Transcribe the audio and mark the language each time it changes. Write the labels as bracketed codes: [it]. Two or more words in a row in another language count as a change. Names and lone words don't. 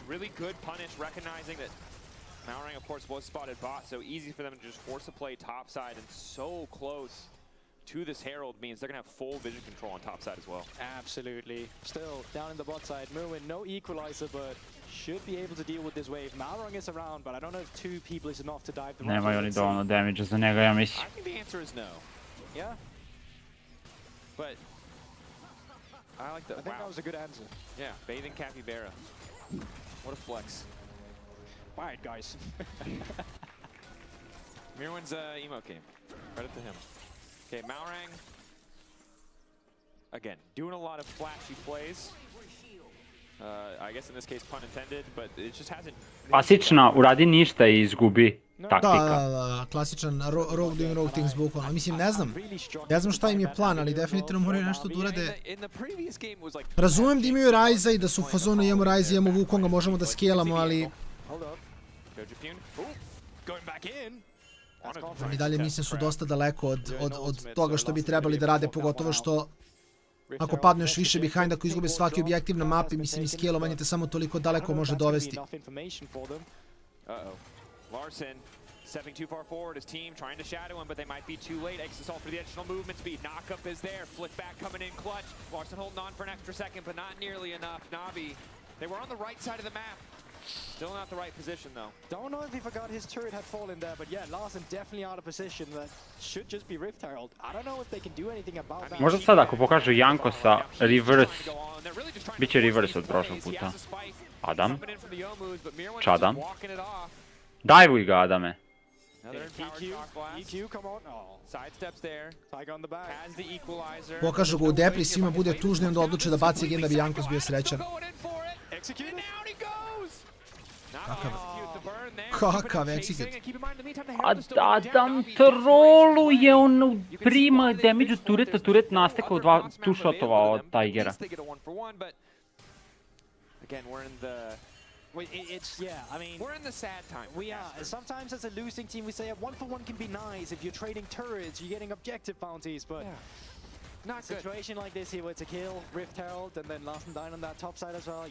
[en] Really good punish, recognizing that Mountering, of course, was spotted bot, so easy for them to just force a play topside, and so close to this Herald means they're going to have full vision control on top side as well. Absolutely. Still, down in the bot side, Merwin, no equalizer, but should be able to deal with this wave. Malrong is around, but I don't know if 2 people is enough to dive the [sr] Nemaju oni dovoljno damage za njega, ja mislim. [en] I think the answer is no. Yeah? But I like that. I think that was a good answer. Yeah, bathing capybara. What a flex. Alright, guys. Mirwin's emo game. Credit to him. Okay, Malrang, again, doing a lot of flashy plays. I guess in this case, pun intended, but it just hasn't... [sr] Klasična, uradi ništa i izgubi taktika. Da, klasičan [en] rogue doing rogue things bukvalno. [sr] Mislim, ne znam šta im je plan, ali definitivno moraju nešto da urade. Razumem da imaju Ryza i da su u fazonu imamo Ryza, imamo Wukonga, možemo da skelamo, ali... Ali dalje mislim su dosta daleko od toga što bi trebali da rade, pogotovo što ako padnu još više behind, ako izgube svaki objektiv na mapi, mislim i scalovanje te samo toliko daleko može dovesti. [en] Larson stepping too far forward, his team trying to shadow him, but they might be too late. Exis all for the additional movement speed. Knockup is there, flick back coming in clutch. Larson holding on for an extra second, but not nearly enough. Navi, they were on the right side of the map. Still not the right position though. Don't know if he forgot his turret had fallen there, but yeah, Larson definitely out of position. That should just be Rift Herald. I don't know if they can do anything about that. [hr] Možda sad ako pokažu Jankosa reverse, bit će reverse od prošlog puta. Adam. Čadam. Dajvuj ga, Adame. [en] EQ, come on. Sidesteps there. Tiger on the back. Has the equalizer. [hr] Pokažu ga u depli, svima bude tužno i onda odluče da baci gen da bi Jankos bio srećan. Kakav execute. Adam troluje, on prima damage od tureta, turet nastekao 2 shotova od Tigera. [en] Again, we're in the... It's, yeah, I mean... We're in the sad time. We are. Sometimes as a losing team, we say a 1-for-1 can be nice. If you're trading turrets, you're getting objective bounties, but... Yeah. Not good. Situation like this here where it's a kill, Rift Herald, and then Larson down on that top side as well.